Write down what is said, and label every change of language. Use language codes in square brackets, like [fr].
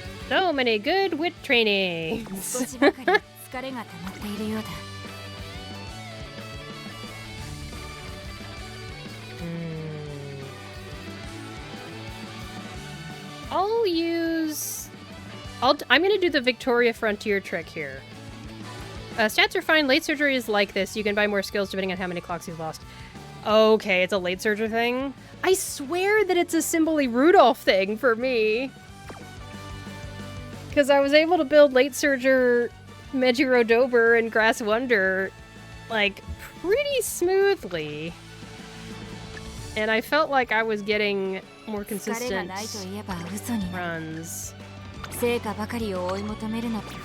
[en] So many good wit trainings. [ja] 少しばかり疲れが溜まっているようだ。 [en] I'll use... I'm gonna do the Victoria Frontier trick here. Stats are fine. Late surgery is like this. You can buy more skills depending on how many clocks you've lost. Okay, it's a late surgery thing. I swear that it's a Symboli Rudolf thing for me. Because I was able to build late surger Mejiro Dober and Grass Wonder, like, pretty smoothly. And I felt like I was getting more consistent runs. [ja] 成果ばかりを追い求めるの。